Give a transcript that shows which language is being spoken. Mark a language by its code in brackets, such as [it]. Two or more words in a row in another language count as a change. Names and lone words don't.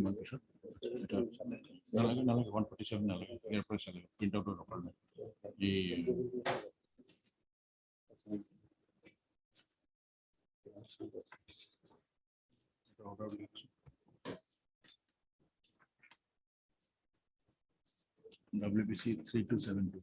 [as] মান পিছত এটা নালাগে 147 নালাগে [bn] এর পরে চলে [en] print out [bn] দরকার নেই এই অর্ডার লিখছি WBC 3272.